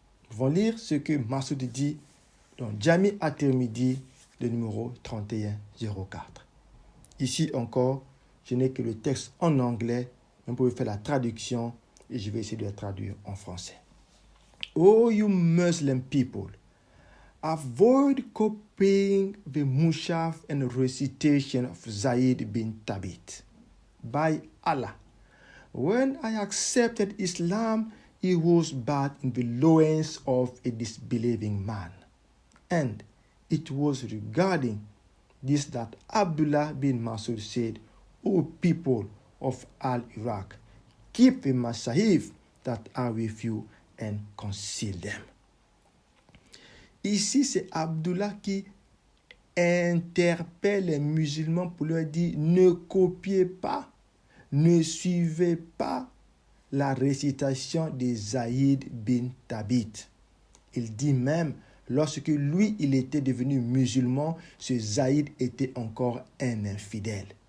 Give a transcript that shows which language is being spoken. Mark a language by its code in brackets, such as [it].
[fr] Nous allons lire ce que Masoud dit dans Jami at-Tirmidhi, le numéro 3104. Ici encore, je n'ai que le texte en anglais, mais vous pouvez faire la traduction et je vais essayer de la traduire en français. [en] Oh, you Muslim people, avoid copying the mushaf and recitation of Zayd bin Thabit. By Allah, when I accepted Islam, it was but in the loins of a disbelieving man. And it was regarding this that Abdullah bin Masud said, O people of Al-Iraq, keep the masahif that are with you and conceal them. [fr] Ici, c'est Abdullah qui interpelle les musulmans pour leur dire, ne copiez pas, ne suivez pas la récitation de Zayd bin Thabit. Il dit même, lorsque lui, il était devenu musulman, ce Zayd était encore un infidèle.